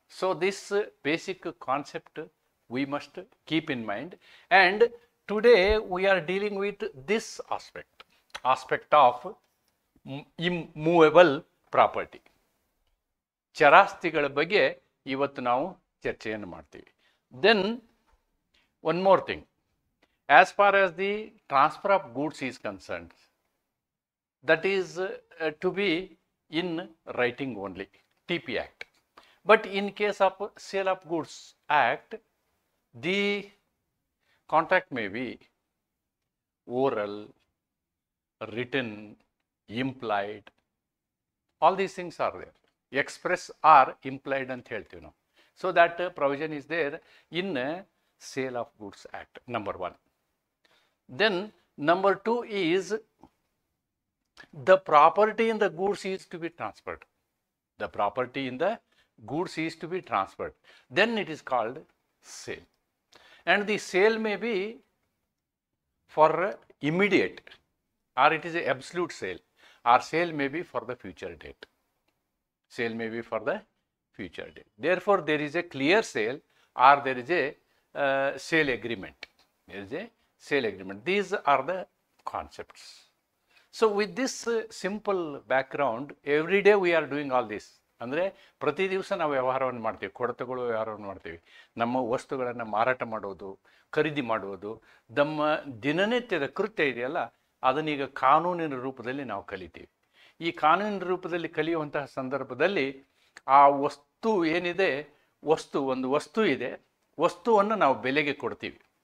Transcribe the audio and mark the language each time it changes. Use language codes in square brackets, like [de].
[en] So this basic concept we must keep in mind, and today we are dealing with this aspect of immovable property. [kn] ಚರಾಸ್ತಿಗಳ ಬಗ್ಗೆ ಇವತ್ತು ನಾವು ಚರ್ಚೆಯನ್ನು ಮಾಡ್ತೀವಿ. [en] Then one more thing, as far as the transfer of goods is concerned, that is to be in writing only, TP Act. But in case of Sale of Goods Act, the contract may be oral, written, implied. All these things are there. Express or implied [kn] ಅಂತ ಹೇಳ್ತೀವಿ ನಾವು. [en] So that provision is there in Sale of Goods Act, number 1. Then number 2 is the property in the goods is to be transferred. The property in the goods is to be transferred. Then it is called sale. And the sale may be for immediate, or it is an absolute sale, or sale may be for the future date. Sale may be for the future date. Therefore, there is a clear sale or there is a sale agreement. There is a sale agreement. These are the concepts. So with this simple background, every day we are doing all this. [kn] ಅಂದರೆ ಪ್ರತಿ ದಿವಸ ನಾವು ವ್ಯವಹಾರವನ್ನು ಮಾಡ್ತೀವಿ, ಕೊಡತಗಳು ವ್ಯವಹಾರವನ್ನು ಮಾಡ್ತೀವಿ. ನಮ್ಮ ವಸ್ತುಗಳನ್ನು ಮಾರಾಟ ಮಾಡೋದು, ಖರೀದಿ ಮಾಡುವುದು, ನಮ್ಮ ದಿನನಿತ್ಯದ ಕೃತ್ಯ ಇದೆಯಲ್ಲ, ಅದನ್ನೀಗ ಕಾನೂನಿನ ರೂಪದಲ್ಲಿ ನಾವು ಕಲಿತೀವಿ. ಈ ಕಾನೂನಿನ ರೂಪದಲ್ಲಿ ಕಲಿಯುವಂತಹ ಸಂದರ್ಭದಲ್ಲಿ ಆ ವಸ್ತು ಏನಿದೆ, ಒಂದು ವಸ್ತು ಇದೆ, ವಸ್ತುವನ್ನು ನಾವು ಬೆಲೆಗೆ ಕೊಡ್ತೀವಿ.